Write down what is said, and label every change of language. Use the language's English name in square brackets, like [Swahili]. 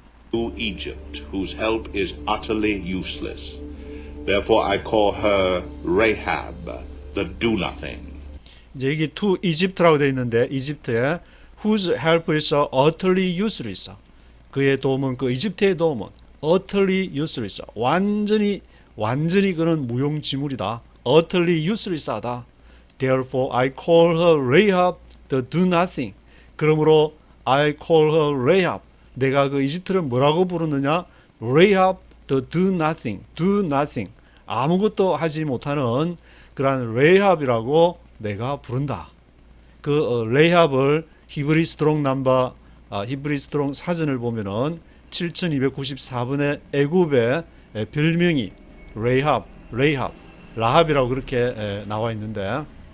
[English] To Egypt, whose help is utterly useless. Therefore I call her Rahab, the do-nothing. [Korean] 이제 여기 [English] to Egypt [Korean] 라고 되어 있는데, 이집트에 [English] whose help is utterly useless, [Korean] 그의 도움은, 그 이집트의 도움은 [English] utterly useless, [Korean] 완전히 그는 무용지물이다, utterly useless하다. [English] Therefore I call her Rahab, the do-nothing. [Korean] 그러므로 [English] I call her Rahab, [Korean] 내가 그 이집트를 뭐라고 부르느냐? [English] Rahab, the do-nothing, do-nothing, [Korean] 아무것도 하지 못하는 그러한 레이합이라고 내가 부른다. 그 레이합을 히브리 스트롱 넘버, 히브리 스트롱 사전을 보면은 7294번의 애굽의 별명이 레이합, 라합이라고 그렇게 나와 있는데,